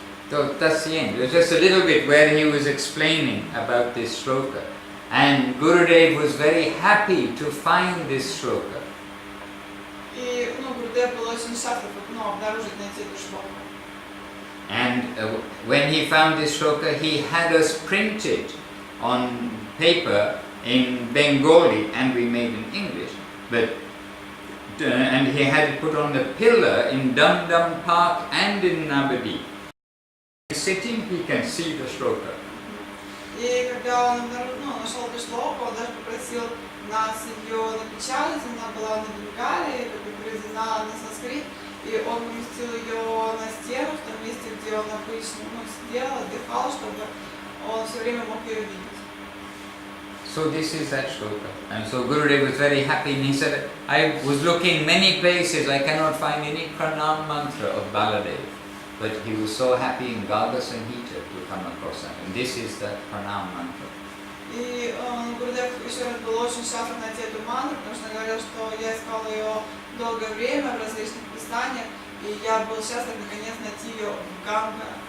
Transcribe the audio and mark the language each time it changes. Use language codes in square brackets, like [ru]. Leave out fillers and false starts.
[en] So that's the end. It was just a little bit where he was explaining about this shloka. And Gurudev was very happy to find this shloka. [ru] И, Гурудев был очень счастлив, обнаружить, найти эту шлоку. [en] And when he found this shloka, he had us print it on paper in Bengali, and we made in English. And he had it put on the pillar in Dum Dum Park and in Navadip. Sitting, he can see the shloka. [ru] И когда он нашел эту шлоку, он даже попросил нас ее напечатать, она была на бенгале, переведена на санскрит, и он поместил ее на стену в том месте, где он обычно сидел, отдыхал, чтобы он все время мог ее видеть. [en] So this is that shloka. And so Gurudev was very happy, and he said, I was looking many places, I cannot find any pranam mantra of Baladev. But he was so happy in Gaga Sanhita to come across that. And this is the pranam mantra. [ru] И Гурудев еще раз был очень счастлив найти эту мантру, потому что он говорил, что я искал ее долгое время в различных писаниях, и я был счастлив наконец найти ее в Ганга.